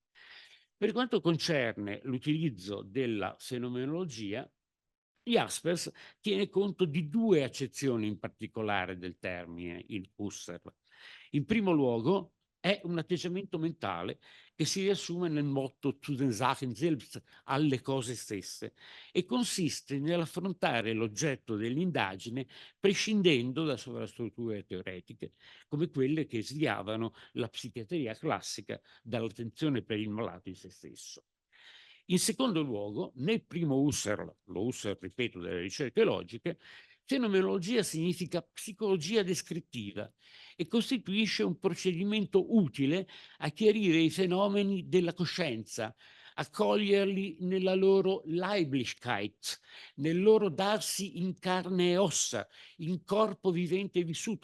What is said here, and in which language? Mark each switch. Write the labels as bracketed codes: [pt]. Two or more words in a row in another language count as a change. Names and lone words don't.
[it] Per quanto concerne l'utilizzo della fenomenologia, Jaspers tiene conto di due accezioni in particolare del termine in Husserl. In primo luogo è un atteggiamento mentale che si riassume nel motto [de] zu den Sachen selbst, [it] alle cose stesse, e consiste nell'affrontare l'oggetto dell'indagine prescindendo da sovrastrutture teoretiche, come quelle che sviavano la psichiatria classica dall'attenzione per il malato in se stesso. In secondo luogo, nel primo Husserl, lo Husserl, ripeto, delle ricerche logiche, fenomenologia significa psicologia descrittiva e costituisce un procedimento utile a chiarire i fenomeni della coscienza, a coglierli nella loro Leiblichkeit, nel loro darsi in carne e ossa, in corpo vivente e vissuto.